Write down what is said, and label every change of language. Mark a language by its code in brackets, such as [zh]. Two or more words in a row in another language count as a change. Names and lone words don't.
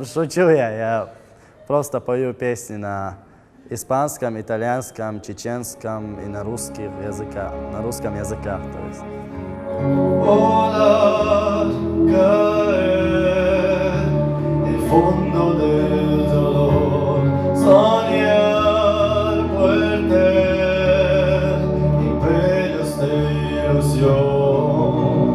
[ru] Шучу я просто пою песни на испанском, итальянском, чеченском и на русском языках, то есть. [es] Volar, caer, el fondo del dolor, soñar fuerte, imperios de ilusión.